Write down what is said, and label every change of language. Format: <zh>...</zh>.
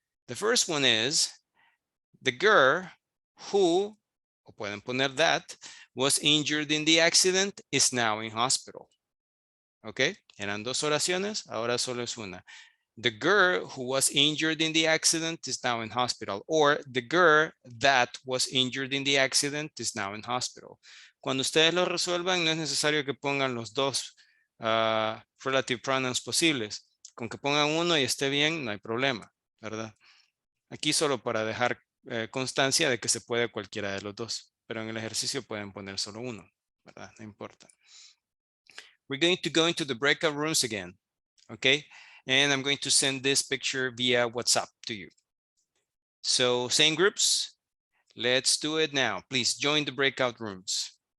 <en>The first one is the girl who,</en> <es>o pueden poner</es> <en>that, was injured in the accident is now in hospital. ¿Ok?</en> <es>Eran dos oraciones, ahora solo es una.</es> <en>The girl who was injured in the accident is now in hospital. Or the girl that was injured in the accident is now in hospital.</en> <es>Cuando ustedes lo resuelvan, no es necesario que pongan los dos relative pronouns posibles. Con que pongan uno y esté bien, no hay problema, ¿verdad? Aquí solo para dejar constancia de que se puede cualquiera de los dos. Pero en el ejercicio pueden poner solo uno, ¿verdad? No importa.</es> <en>We're going to go into the breakout rooms again, okay? And I'm going to send this picture via WhatsApp to you. So same groups, let's do it now. Please join the breakout rooms.</en>